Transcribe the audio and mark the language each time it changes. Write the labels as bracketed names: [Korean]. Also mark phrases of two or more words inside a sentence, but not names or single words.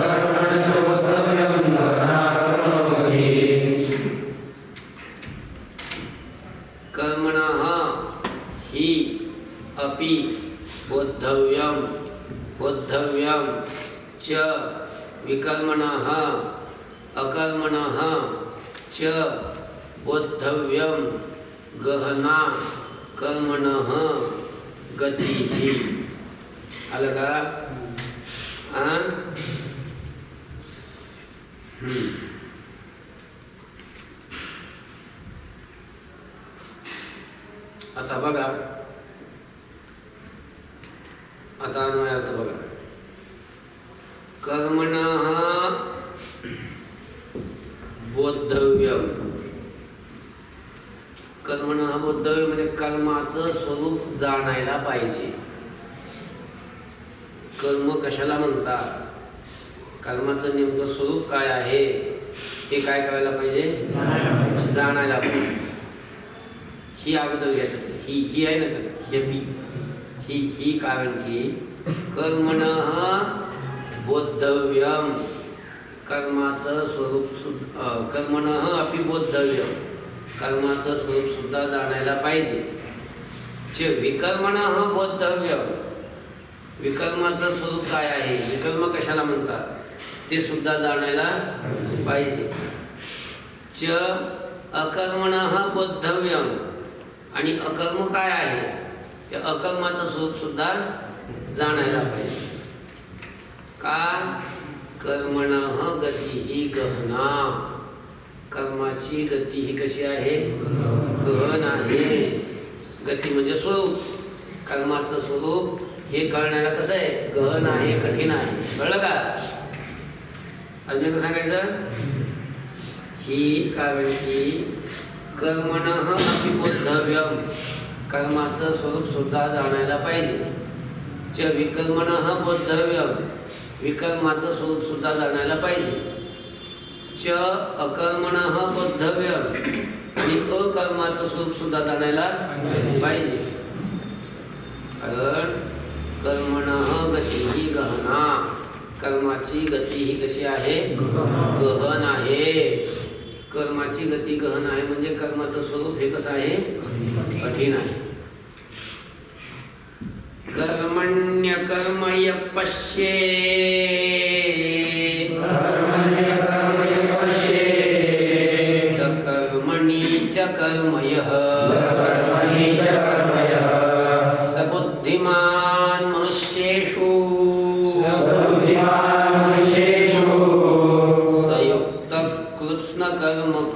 [Sanskrit] कर्मणः हि अपि बोद्धव्यं बोद्धव्यं च विकर्मणः अकर्मणः च बोद्धव्यं गहना कर्मणः गतिः. [Marathi] आलं का? आता बघा, आता अन्वयार्थ बघा. [Sanskrit] कर्मणः बोद्धव्यम. कर्मणः बोद्धव्यम [Marathi] म्हणजे कर्माचं स्वरूप जाणायला पाहिजे. कर्म कशाला म्हणतात? कर्माचं नेमकं स्वरूप काय आहे हे काय करायला पाहिजे? जाणायला पाहिजे. ही अगोदर घेतात. ही आहे ना ही कारण की [Sanskrit] कर्मणः बोद्धव्यम [Marathi] कर्माचं स्वरूप [Sanskrit] कर्मणः अपि बोद्धव्यम [Marathi] कर्माचं स्वरूप सुद्धा जाणायला पाहिजे. [Sanskrit] च विकर्मणः बोद्धव्यम [Marathi] विकर्माचं स्वरूप काय आहे, विकर्म कशाला म्हणतात ते सुद्धा जाणायला पाहिजे. [Sanskrit] च अकर्मणः बोद्धव्यम [Marathi] आणि अकर्म काय आहे ते अकर्माचं स्वरूप सुद्धा जाणायला पाहिजे. का? [Sanskrit] कर्मणः गतिः गहना [Marathi] कर्माची गती ही कशी आहे? गहन आहे. गती म्हणजे स्वरूप. कर्माचं स्वरूप हे कळण्याला कसं आहे? गहन आहे, कठीण आहे. कळलं का? अजून एक सांगायचं. ही कारण की [Sanskrit] कर्मणः अपि बोद्धव्यम [Marathi] कर्माचं स्वरूप सुद्धा जाणायला पाहिजे. [Sanskrit] च विकर्मणः बोद्धव्यम [Marathi] विकर्माचं स्वरूप सुद्धा जाणायला पाहिजे. [Sanskrit] च अकर्मणः बोद्धव्यम [Marathi] आणि अकर्माचं स्वरूप सुद्धा जाणायला पाहिजे. कारण [Sanskrit] कर्मणः गतिः गहना [Marathi] कर्माची गती ही कशी आहे? गहन आहे. कर्माची गती गहन आहे म्हणजे कर्माचं स्वरूप हे कसं आहे? कठीण आहे. [Sanskrit] कर्मण्य कर्म यः पश्येत् कर्मणि च कर्म यः स बुद्धिमान् मनुष्येषु सयुक्तः कृत्स्नकर्म